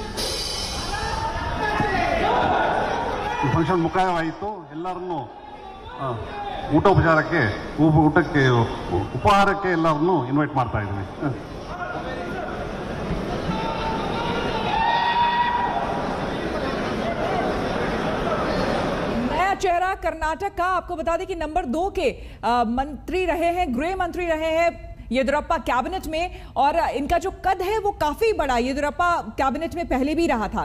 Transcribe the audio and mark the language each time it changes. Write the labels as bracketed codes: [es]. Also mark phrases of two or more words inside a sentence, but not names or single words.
[kn] ಫಂಕ್ಷನ್ ಮುಕ್ತಾಯವಾಯಿತು. ಎಲ್ಲರನ್ನೂ ಊಟೋಪಚಾರಕ್ಕೆ ಊಟಕ್ಕೆ ಉಪಹಾರಕ್ಕೆ ಎಲ್ಲರನ್ನೂ ಇನ್ವೈಟ್ ಮಾಡ್ತಾ ಇದ್ದೀನಿ. [hi] नया चेहरा कर्नाटक का, आपको बता दें कि नंबर 2 के मंत्री रहे हैं, गृह मंत्री रहे हैं येदियुरप्पा कैबिनेट में, और इनका जो कद है वो काफी बड़ा येदियुरप्पा कैबिनेट में पहले भी रहा था।